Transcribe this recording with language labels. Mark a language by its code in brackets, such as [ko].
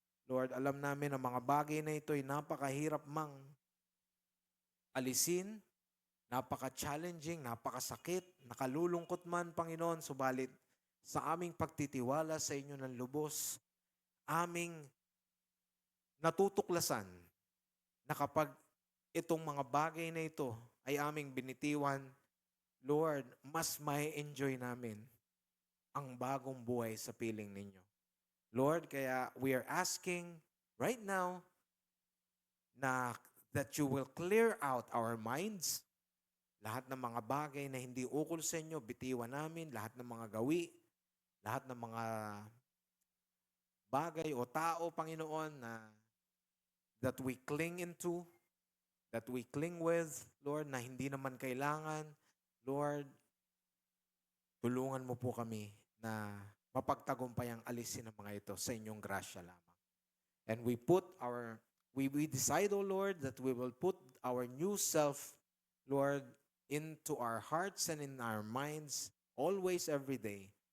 [tl] Lord, alam namin ang mga bagay na ito ay napakahirap mang alisin, napaka-challenging, napakasakit, nakalulungkot man, Panginoon, subalit sa aming pagtitiwala sa inyo ng lubos, aming natutuklasan na kapag itong mga bagay na ito ay aming binitiwan, Lord, mas may enjoy namin ang bagong buhay sa piling ninyo. [en] Lord, [tl] kaya [en] we are asking right now na that you will clear out our minds. [tl] Lahat ng mga bagay na hindi ukol sa inyo, bitiwan namin. Lahat ng mga gawi, lahat ng mga bagay o tao, Panginoon, na [en] that we cling into, that we cling with, [tl] Lord, na hindi naman kailangan. Lord, tulungan mo po kami na mapagtagumpay ang alisin ng mga ito sa inyong grasya lamang. [en] And we decide, O Lord, that we will put our new self, Lord, into our hearts and in our minds, always, every day.